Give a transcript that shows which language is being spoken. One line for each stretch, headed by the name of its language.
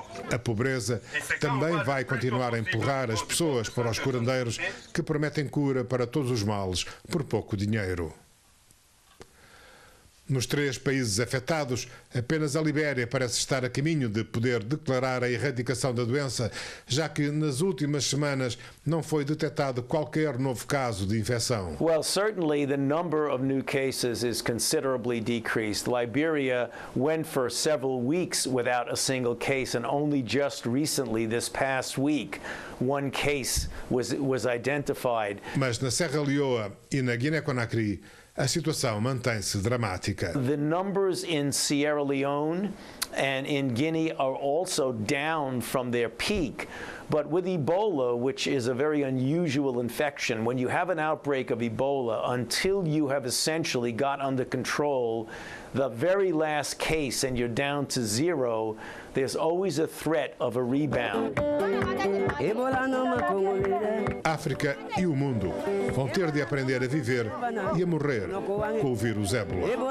Portuguese: A pobreza também vai continuar a empurrar as pessoas para os curandeiros que prometem cura para todos os males por pouco dinheiro. Nos 3 países afetados, apenas a Libéria parece estar a caminho de poder declarar a erradicação da doença, já que nas últimas semanas não foi detectado qualquer novo caso de infecção.
English: Well, certainly the number of new cases is considerably decreased. Liberia went for several weeks without a single case, and only just recently, this past week, one case was identified.
Portuguese: Mas na Serra Leoa e na Guiné-Conakry, a situação mantém-se dramática.
English: The numbers in Sierra Leone and in Guinea are also down from their peak. But with Ebola, which is a very unusual infection, when you have an outbreak of Ebola, until you have essentially got under control the very last case and you're down to 0, there's always a threat of a rebound.
Portuguese: África e o mundo vão ter de aprender a viver e a morrer com o vírus ébola.